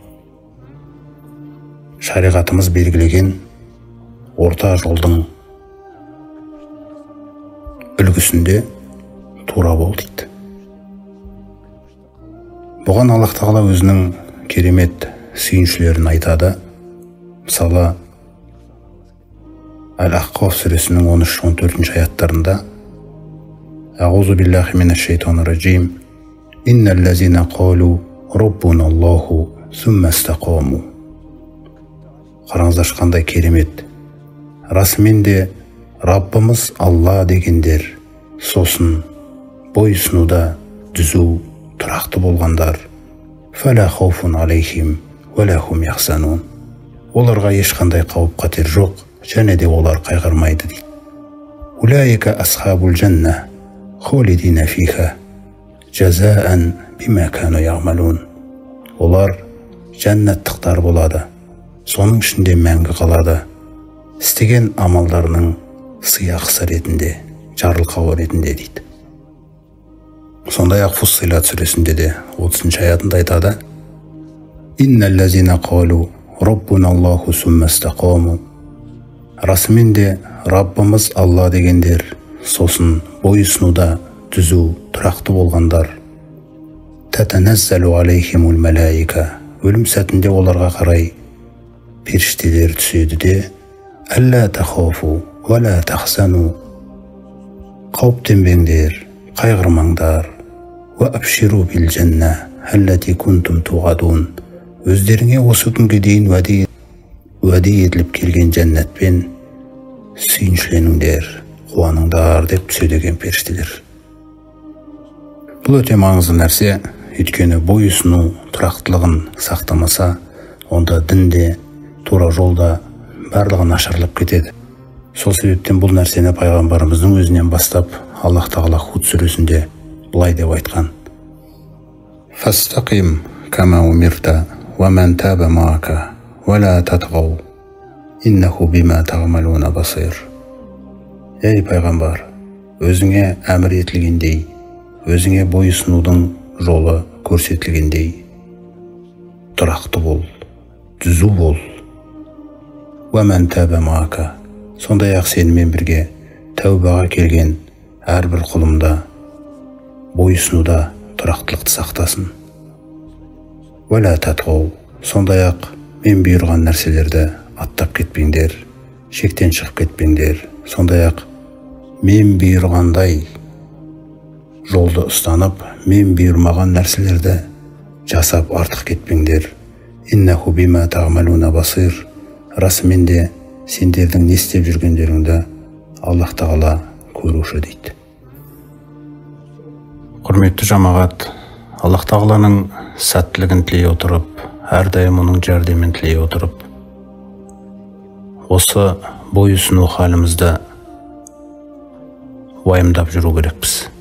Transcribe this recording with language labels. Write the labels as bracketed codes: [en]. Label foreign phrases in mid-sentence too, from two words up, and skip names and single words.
[kk] Шариғатымыз белгілеген орта жолдың үлгісінде тура бол дейді. Бұған Аллах тағала өзінің керемет сүйіншілерін айтады. Мысалы, Әл-Ахқаф сүресінің 13-14 аяттарында [ar] أعوذ بالله من الشيطان الرجيم إن الذين قالوا ربنا الله ثم استقاموا. [kk] Қараңыздаршы, қандай керемет. Расымен де Раббымыз Алла дегендер, сосын бойұсынуда түзу, тұрақты болғандар. [ar] فلا خوف عليهم ولا هم يحزنون. [kk] Оларға ешқандай қауіп қатер жоқ, және де олар қайғырмайды дейді. [ar] أولئك أصحاب الجنة خالدين فيها جزاء بما كانوا يعملون. [kk] Олар жәннаттықтар болады, соның ішінде мәңгі қалады, істеген амалдарының сыйақысы ретінде, жарылқауы ретінде дейді. Сондай-ақ Фуссилат сүресінде де 30 аятында айтады: [ar] «إن الذين قالوا ربنا الله ثم استقاموا». [kk] Расымен де Раббымыз Алла дегендер, сосын бойұсынуда түзу, тұрақты болғандар. [ar] تتنزل عليهم الملائكة. [kk] Өлім сәтінде оларға қарай періштелер түседі де: [ar] «ألا تخافوا ولا تحزنوا». [kk] Қауіптенбеңдер, қайғырмаңдар. [ar] «وأبشروا بالجنة التي كنتم توعدون». [kk] Өздеріңе осы күнге дейін уәде етіліп келген жәннатпен сүйіншіленіңдер, қуаныңдар деп түседі екен періштелер. Бұл өте маңызды нәрсе, өйткені бойұсыну тұрақтылығын сақтамаса, онда дінде, тура жолда барлығы нашарлап кетеді. Сол себептен бұл нәрсені пайғамбарымыздың өзінен бастап Аллах тағала Худ сүресінде былай деп айтқан: [ar] «فاستقم كما أمرت ومن تاب معك ولا تطغوا إنه بما تعملون بصير». [kk] Ей пайғамбар, өзіңе әмір етілгендей, өзіңе бойұсынудың жолы көрсетілгендей тұрақты бол, түзу бол. [ar] «ومن تاب معك». [kk] Сондай-ақ сенімен бірге тәубаға келген әрбір құлымда бойұсынуда тұрақтылықты сақтасын. [ar] «ولا تطغوا». [kk] Сондай-ақ мен бұйырған нәрселерді аттап кетпеңдер, шектен шығып кетпеңдер. Сондай-ақ мен бұйырғандай жолды ұстанып, мен бұйырмаған нәрселерді жасап артық кетпеңдер. [ar] «إنه بما تعملون بصير». [kk] Расымен де сендердің не істеп жүргендеріңді Аллах тағала көруші дейді. Құрметті жамағат, Аллах тағаланың сәттілігін тілей отырып, әрдайым оның жәрдемін тілей отырып, осы бойұсыну халімізді уайымдап жүру керекпіз.